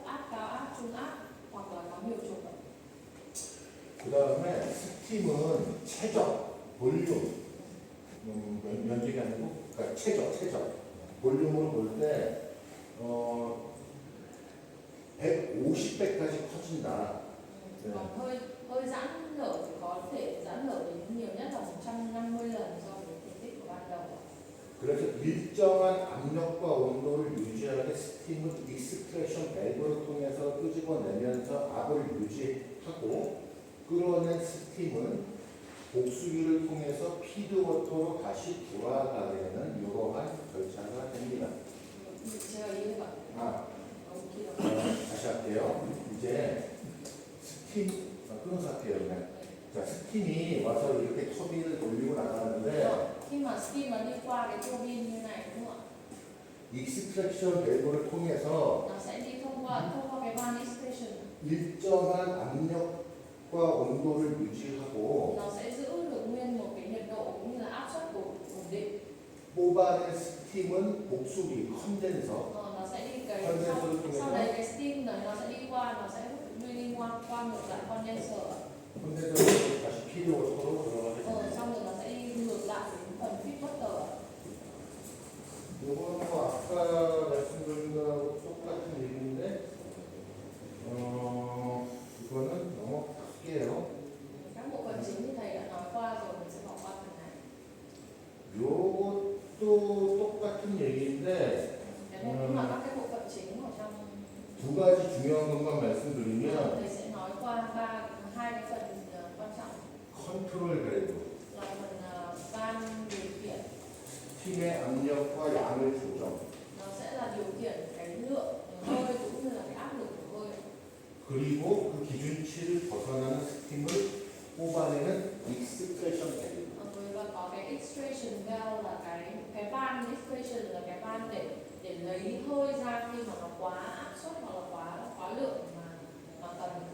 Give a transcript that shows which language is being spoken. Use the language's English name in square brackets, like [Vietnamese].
[Vietnamese] cao áp, trung áp hoặc là có nhiều trục. [Korean] 그 다음에 스팀은 최적, 볼륨, 면적이 아니고, 그러니까 최적. 볼륨으로 볼 때, 150배까지 커진다. 네. [Vietnamese] Còn hơi giãn nở thì có thể giãn nở đến nhiều nhất là 150 lần so với thể tích của ban đầu. [Korean] 그래서 일정한 압력과 온도를 유지하게 스팀은 익스트랙션 밸브를 통해서 끄집어내면서 압을 유지하고 끌어낸 스팀은 복수기를 통해서 피드워터로 다시 돌아가게 되는 이러한 절차가 됩니다. 제가 이해가 다시 할게요. 이제 스팀 끊어서 할게요. 그냥. 자, 스팀이 와서 이렇게 터빈을 돌리고 나가는데 [Vietnamese] khi mà steam nó đi qua cái tua bin như này đúng không ạ? [Korean] 익스트랙션 밸브를 통해서 [Vietnamese] Nó sẽ đi thông qua cái van extraction. [Korean] 일정한 압력과 온도를 유지하고 [Vietnamese] Nó sẽ giữ được nguyên một cái nhiệt độ cũng như là áp suất ổn định. [Korean] 뽑아낸 스팀은 복수기 컨덴서 [Vietnamese] Nó sẽ đi cái [English] Condenser [Vietnamese] sau đấy cái steam này nó sẽ đi qua, nó sẽ đi qua ngược lại condenser. [Korean] 컨덴서를 다시 피드워터로 들어가게 됩니다. [Vietnamese] Xong rồi nó sẽ đi ngược lại đến phần feedwater. [Korean] 이거는 뭐 아까 말씀드린 거하고 똑같은 얘기인데 이거는 넘어갈게요. [Vietnamese] Các bộ phận chính thì thầy đã nói qua rồi, mình sẽ bỏ qua phần này. [Korean] 요것도 똑같은 얘기인데 [Vietnamese] Cái này cũng là các cái bộ phận chính ở trong. [Korean] 두 가지 중요한 것만 말씀드리면 [Vietnamese] Thầy sẽ nói qua hai cái phần quan trọng [Korean] 컨트롤 밸브 [Vietnamese] là phần van điều khiển. [Korean] 스팀의 압력과 양을 조정 [Vietnamese] Nó sẽ là điều khiển cái lượng hơi cũng như là cái áp lực của hơi. [Korean] 그리고 그 기준치를 벗어나는 스팀을 뽑아내는 익스트랙션 밸브 [Vietnamese] Và có cái extraction valve là cái van extraction là cái van để lấy hơi ra khi mà nó quá áp suất hoặc là quá lượng mà cần.